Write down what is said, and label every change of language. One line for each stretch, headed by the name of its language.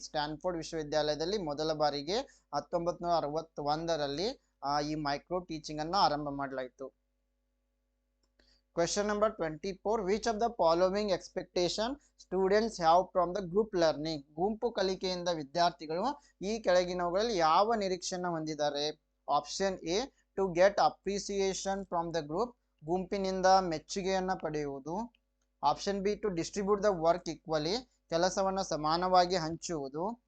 Kannada: Stanford ವಿಶ್ವವಿದ್ಯಾಲಯದಲ್ಲಿ ಮೊದಲ ಬಾರಿಗೆ 1961ರಲ್ಲಿ ಈ ಮೈಕ್ರೋ ಟೀಚಿಂಗ್ ಅನ್ನು ಆರಂಭ ಮಾಡಲಾಯಿತು.
English: Question number 24. Which of the following expectation students have from the group learning?
Kannada: ಗುಂಪು ಕಲಿಕೆಯಿಂದ ವಿದ್ಯಾರ್ಥಿಗಳು ಈ ಕೆಳಗಿನವುಗಳಲ್ಲಿ ಯಾವ ನಿರೀಕ್ಷೆಯನ್ನು ಹೊಂದಿದ್ದಾರೆ?
English: option A to get appreciation from the group,
Kannada: ಗುಂಪಿನಿಂದ ಮೆಚ್ಚುಗೆಯನ್ನು ಪಡೆಯುವುದು.
English: option B to distribute the work equally,
Kannada: ಕೆಲಸವನ್ನು ಸಮಾನವಾಗಿ ಹಂಚುವುದು.